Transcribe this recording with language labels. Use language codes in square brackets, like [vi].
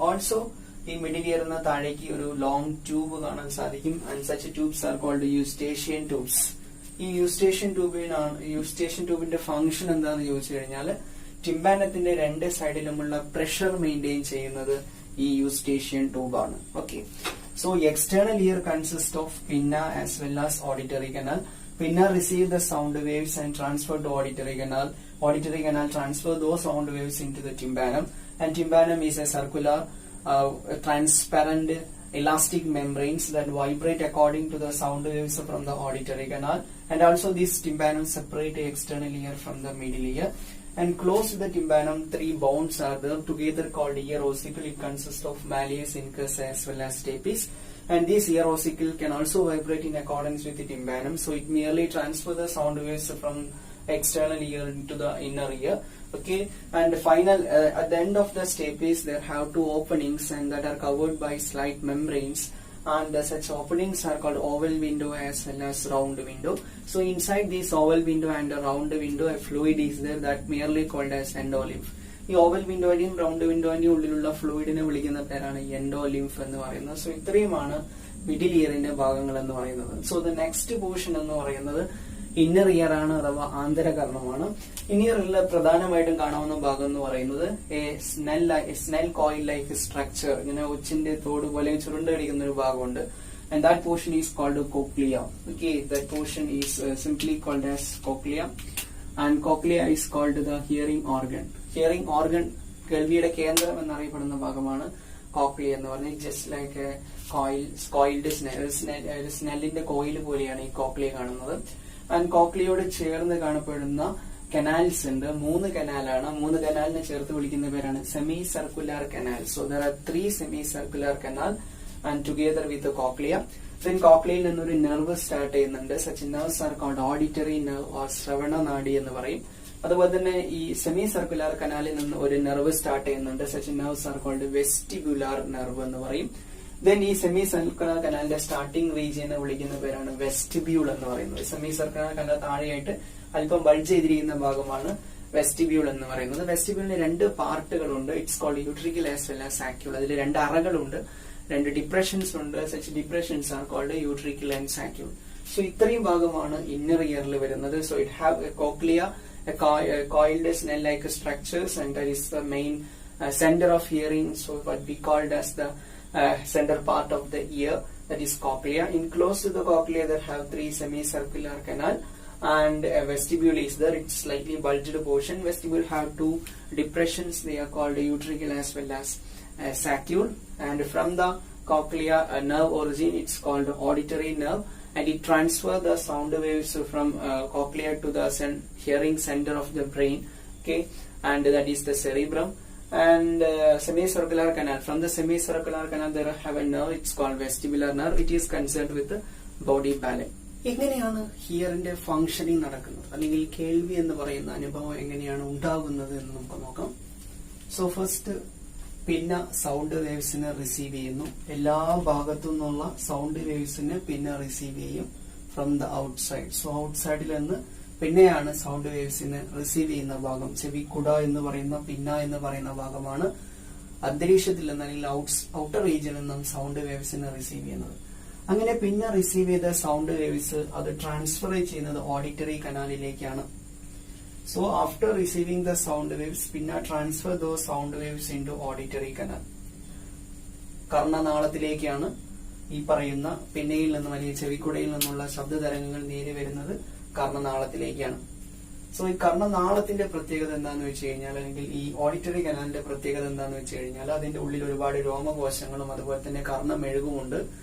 [ml] Also ഈ middle ഇയറിന് താഴേക്ക് ഒരു ലോങ് ട്യൂബ് കാണാൻ സാധിക്കും. [en] And such tubes are called Eustachian tubes. [ml] ഈ യൂസ്റ്റേഷൻ ട്യൂബിന്റെ ഫംഗ്ഷൻ എന്താന്ന് ചോദിച്ചു കഴിഞ്ഞാൽ ടിമ്പാനത്തിന്റെ രണ്ട് സൈഡിലുമുള്ള പ്രഷർ മെയിൻറ്റെയിൻ ചെയ്യുന്നത് ഈ Eustachian ട്യൂബാണ്. [en] Okay, so external ear consist of pinna as well as auditory canal. Pinna receive the sound waves and transfer to auditory canal. Auditory canal transfer those sound waves into the tympanum, and tympanum is a circular, transparent, elastic membranes that vibrate according to the sound waves from the auditory canal. And also this tympanum separate the external ear from the middle ear. And close to the tympanum, three bones are there together called ear ossicle. It consists of malleus, incus as well as stapes. And this ear ossicle can also vibrate in accordance with the tympanum, so it merely transfer the sound waves from external ear into the inner ear. Okay, and final at the end of the stapes there have two openings and that are covered by slight membranes, and such openings are called oval window as well as round window. So inside this oval window and a round window a fluid is there that merely called as endolymph. [ml] ഈ oval വിൻഡോയുടെയും round വിൻഡോയുടെയും ഉള്ളിലുള്ള ഫ്ലൂയിഡിനെ വിളിക്കുന്ന പേരാണ് endolymph എന്ന് പറയുന്നത്. So ഇത്രയുമാണ് middle ഇയറിന്റെ ഭാഗങ്ങൾ എന്ന് പറയുന്നത്. സോ ദ നെക്സ്റ്റ് പോർഷൻ എന്ന് പറയുന്നത് ഇന്നർ ഇയർ ആണ്, അഥവാ ആന്തരകർണമാണ്. ഇന്നറിൽ പ്രധാനമായിട്ടും കാണാവുന്ന ഭാഗം എന്ന് പറയുന്നത് സ്നെൽ കോയിൽ ലൈക്ക് സ്ട്രക്ചർ, ഇങ്ങനെ ഒച്ചിന്റെ തോട് പോലെ ചുരുണ്ടടിക്കുന്ന ഒരു ഭാഗമുണ്ട്. [en] And that portion is called cochlea. Okay, that portion is simply called as cochlea. And cochlea is called the hearing organ. [ml] Hearing organ, കേൾവിയുടെ കേന്ദ്രം എന്നറിയപ്പെടുന്ന ഭാഗമാണ് കോക്ലിയ എന്ന് പറഞ്ഞാൽ. ജസ്റ്റ് ലൈക്ക് കോയിൽഡ് സ്നെല്ലിന്റെ കോയിൽ പോലെയാണ് ഈ കോക്ലിയ കാണുന്നത്. ആൻഡ് കോക്ലിയോട് ചേർന്ന് കാണപ്പെടുന്ന കനാൽസ് ഉണ്ട്, 3 കനാലാണ്. 3 കനാലിനെ ചേർത്ത് വിളിക്കുന്ന പേരാണ് semi circular canal. [en] So there are 3 semi circular canal and together with cochlea. [ml] Then കോക്ലിയയിൽ നിന്നൊരു നെർവ് സ്റ്റാർട്ട് ചെയ്യുന്നുണ്ട്. [en] such nerves are called auditory nerve [ml] or ശ്രവണ നാഡി എന്ന് പറയും. അതുപോലെ തന്നെ ഈ സെമി സർക്കുലർ കനാലിൽ നിന്ന് ഒരു നെർവ് സ്റ്റാർട്ട് ചെയ്യുന്നുണ്ട്. [en] such nerves are called vestibular nerve [ml] എന്ന് പറയും. ദെൻ ഈ സെമി സർക്കുലർ കനാലിന്റെ സ്റ്റാർട്ടിംഗ് റീജിയനെ വിളിക്കുന്ന പേരാണ് വെസ്റ്റിബ്യൂൾ എന്ന് പറയുന്നത്. സെമി സർക്കുലർ കനാൽ താഴെയായിട്ട് അല്പം ബൾജ് ചെയ്തിരിക്കുന്ന ഭാഗമാണ് വെസ്റ്റിബ്യൂൾ എന്ന് പറയുന്നത്. വെസ്റ്റിബ്യൂളിന് 2 പാർട്ടുകളുണ്ട്. [en] It's called utricle as well as saccule. [ml] അതിൽ 2 അറകളുണ്ട്, 2 ഡിപ്രഷൻസ് ഉണ്ട്. [en] Such depressions are called utricle and saccule. [ml] So ഇത്രയും ഭാഗമാണ് ഇന്നർ ഇയറിൽ വരുന്നത്. [en] So it have a cochlea, coiled snell-like structures, and that is the main center of hearing. So what we called as the center part of the ear, that is cochlea. In close to the cochlea there have 3 semicircular canal, and a vestibule is there. It's slightly bulged portion. Vestibule have 2 depressions. They are called utricle as well as saccule. And from the cochlea nerve origin, it's called auditory nerve. And it transfer the sound waves from cochlea to the hearing center of the brain. Okay, and that is the cerebrum. And semicircular canal. From the semicircular canal there have a nerve. It's called vestibular nerve. It is concerned with the body balance. [ml] എങ്ങനെയാണ് ഹിയറിന്റെ functioning നടക്കുന്നത്, അല്ലെങ്കിൽ കേൾവി എന്ന് പറയുന്ന അനുഭവം എങ്ങനെയാണ് ഉണ്ടാകുന്നത് എന്ന് നമുക്ക് നോക്കാം. സോ ഫസ്റ്റ് പിന്ന സൗണ്ട് വേവ്സിനെ റിസീവ് ചെയ്യുന്നു. എല്ലാ ഭാഗത്തു നിന്നുള്ള സൗണ്ട് വേവ്സിനെ പിന്നെ റിസീവ് ചെയ്യും [en] From the outside. [ml] സോ ഔട്ട്സൈഡിൽ നിന്ന് പിന്നെയാണ് സൗണ്ട് വേവ്സിനെ റിസീവ് ചെയ്യുന്ന ഭാഗം. ചെവിക്കുട എന്ന് പറയുന്ന പിന്ന എന്ന് പറയുന്ന ഭാഗമാണ് അന്തരീക്ഷത്തിൽ നിന്ന് അല്ലെങ്കിൽ ഔട്ടർ റീജിയനിൽ നിന്നും സൗണ്ട് വേവ്സിനെ റിസീവ് ചെയ്യുന്നത്. അങ്ങനെ പിന്നെ റിസീവ് ചെയ്ത സൗണ്ട് വേവ്സ് അത് ട്രാൻസ്ഫർ ചെയ്യുന്നത് auditory കനാലിലേക്കാണ്. [en] So after receiving the sound waves, pinna transfer those sound waves into auditory canal. [ml] കർണനാളത്തിലേക്കാണ് ഈ പറയുന്ന പിന്നയിൽ നിന്നും അല്ലെങ്കിൽ ചെവിക്കുടയിൽ നിന്നുള്ള ശബ്ദതരംഗങ്ങൾ നേരെ വരുന്നത് കർണനാളത്തിലേക്കാണ്. സോ ഈ കർണനാളത്തിന്റെ പ്രത്യേകത എന്താന്ന് വെച്ച് കഴിഞ്ഞാൽ, അല്ലെങ്കിൽ ഈ ഓഡിറ്ററി കനാലിന്റെ പ്രത്യേകത എന്താന്ന് വെച്ച് കഴിഞ്ഞാൽ, അതിന്റെ ഉള്ളിൽ ഒരുപാട് രോമകോശങ്ങളും അതുപോലെ തന്നെ കർണമെഴുകുമുണ്ട്.